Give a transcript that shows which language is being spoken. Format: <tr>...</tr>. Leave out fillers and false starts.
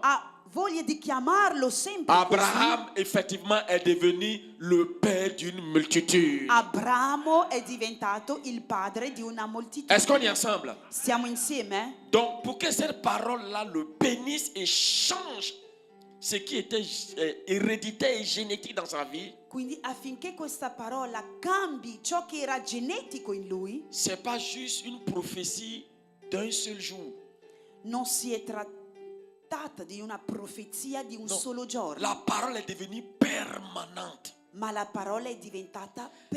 <it>Ha voglia di chiamarlo sempre così.</it> <fr>Abraham effectivement est devenu le père d'une multitude.</fr> <it>Abramo è diventato il padre di una</it> <fr>Est-ce qu'on est</fr> <it>moltitudine.</it> <fr>ensemble?</fr> <it>Siamo insieme?</it> <fr>Donc pour que cette parole-là le bénisse et change ce qui était héréditaire et génétique dans sa vie,</fr> <it>Quindi affinché questa parola cambi ciò che era genetico in lui,</it> <fr>c'est pas juste une prophétie d'un seul jour.</fr> <it>non si è trattata di una profezia di un</it> <fr>Non.</fr> <it>solo giorno,</it> <fr>La parole est devenue permanente.</fr> <it>ma la parola è diventata</it>